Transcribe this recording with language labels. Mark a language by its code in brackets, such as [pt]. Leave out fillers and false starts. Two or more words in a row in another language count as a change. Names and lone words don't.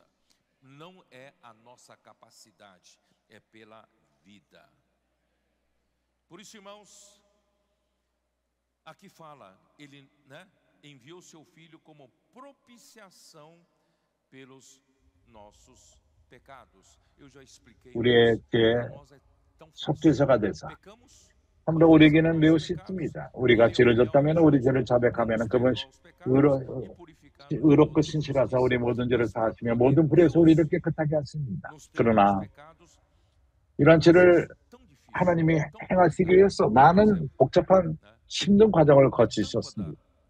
[pt] Não é a nossa capacidade, é pela vida. Por isso, irmãos, aqui fala, Ele, né, enviou seu Filho como propiciação pelos nossos pecados. Eu já expliquei. [ko] 우리에게 속죄자가 되사 참으로 우리에게는 매우 쉽습니다. 우리가 죄를 졌다면 우리 죄를 자백하면 그분 의롭고 신실하사 우리 모든 죄를 사하시며 모든 불의에서 우리를 깨끗하게 하십니다. 그러나 이런 죄를 하나님이 행하시기 위해서 많은 복잡한 힘든 과정을 거치셨습니다.